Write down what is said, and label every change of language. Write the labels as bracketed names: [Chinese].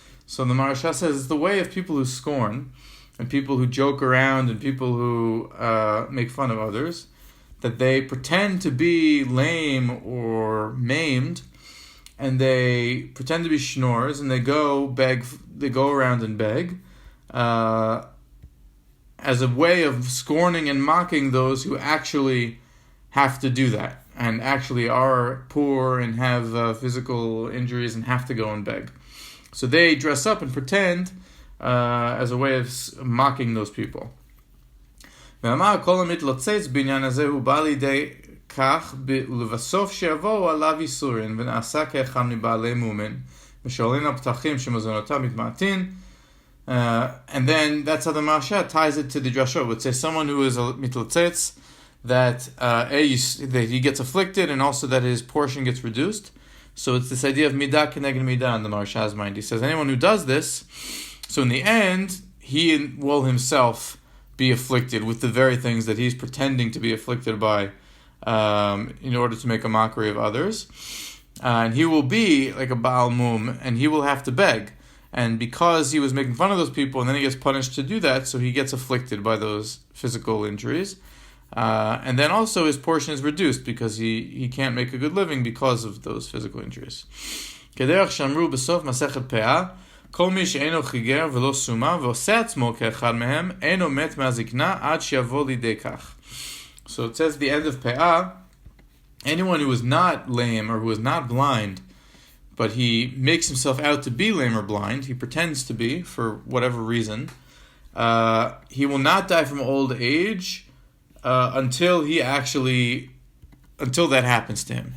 [English] So the Maharsha says it's the way of people who scorn and people who joke around and people who make fun of others, that they pretend to be lame or maimed, and they pretend to be schnorrs, and they go around and beg, as a way of scorning and mocking those who actually have to do that, and actually are poor and have physical injuries and have to go and beg. So they dress up and pretend as a way of mocking those people. [Hebrew] ואמר כל המתלוצץ בעניין הזה הוא בא לידי כך ולבסוף שיבואו עליו איסורים ונעשה כאחד מבעלי מומן ושואלים על פתחים שמזונותיו מתמעטין. [English] And then that's how the Maharsha ties it to the drashot. It would say someone who is a mitlotzets, that he gets afflicted and also that his portion gets reduced. So it's this idea of midah keneged midah in the Maharsha's mind. He says anyone who does this, so in the end he will himself be afflicted with the very things that he's pretending to be afflicted by, in order to make a mockery of others. And he will be like a Baal Mum, and he will have to beg. And because he was making fun of those people, and then he gets punished to do that, so he gets afflicted by those physical injuries. And then also his portion is reduced because he can't make a good living because of those physical injuries. [Hebrew] כדרך שאמרו בסוף מסכת פאה, כל מי שאינו חיגר ולא סומה ועושה עצמו כאחד מהם, אינו מת מהזקנה עד שיבוא לידי כך. [English] So it says the end of Pe'ah, anyone who is not lame or who is not blind, but he makes himself out to be lame or blind, he pretends to be for whatever reason, he will not die from old age until that happens to him.